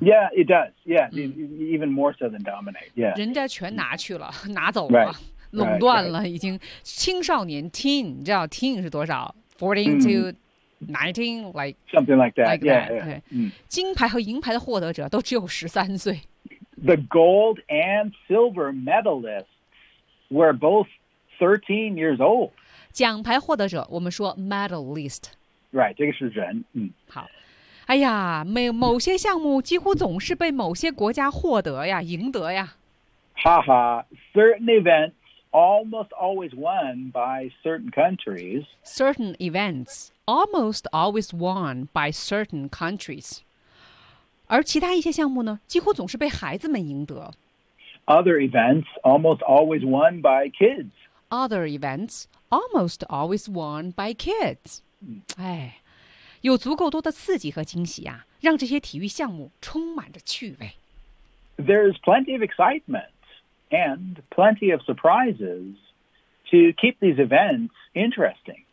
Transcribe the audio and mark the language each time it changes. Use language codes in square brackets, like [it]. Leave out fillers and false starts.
[en] ？Yeah, it does. Yeah, even more so than dominate. Yeah. [zh] 人家全拿去了，拿走了，垄断了，已经青少年 teen， 你知道 teen 是多少？ [en] 14 to 19, like something like that. Like that. Yeah, yeah. [zh] 金牌和银牌的获得者都只有13岁。 [en] The gold and silver medalists were both 13 years old. [zh] 奖牌获得者，我们说 medalist. [en] Right, [zh] 这个是人。嗯，好。哎呀，某些项目几乎总是被某些国家获得呀，赢得呀。 [en] 哈哈 ，certain events almost always won by certain countries. Certain events almost always won by certain countries. [zh] 而其他一些项目呢，几乎总是被孩子们赢得。 [en] Other events almost always won by kids. Other events almost always won by kids. [zh] 哎，有足够多的刺激和惊喜啊，让这些体育项目充满着趣味。 [en] There's plenty of excitement and plenty of surprises to keep these events interesting.